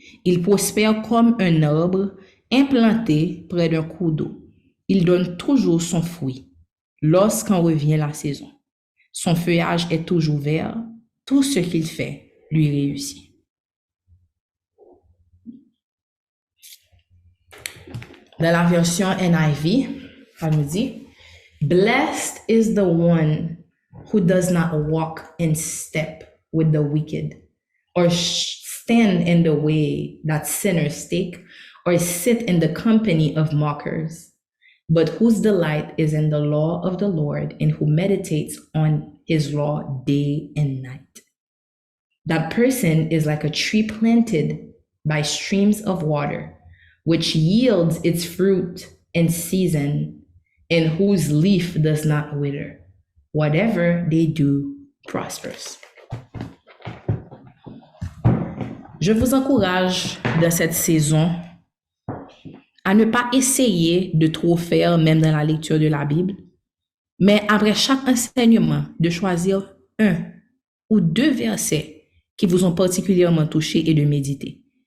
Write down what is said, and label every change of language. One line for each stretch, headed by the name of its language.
French: Il prospère comme un arbre implanté près d'un cours d'eau. Il donne toujours son fruit lorsqu'en revient la saison. Son feuillage est toujours vert. Tout ce qu'il fait lui réussit. Dans la version NIV, ça nous dit,
English: Blessed is the one who does not walk in step with the wicked, or stand in the way that sinners take, or sit in the company of mockers, but whose delight is in the law of the Lord, and who meditates on his law day and night. That person is like a tree planted by streams of water, which yields its fruit in season, and whose leaf does not wither. Whatever they do prospers.
French: Je vous encourage dans cette saison à ne pas essayer de trop faire, même dans la lecture de la Bible, mais après chaque enseignement, de choisir 1 ou 2 versets qui vous ont particulièrement touché et de méditer.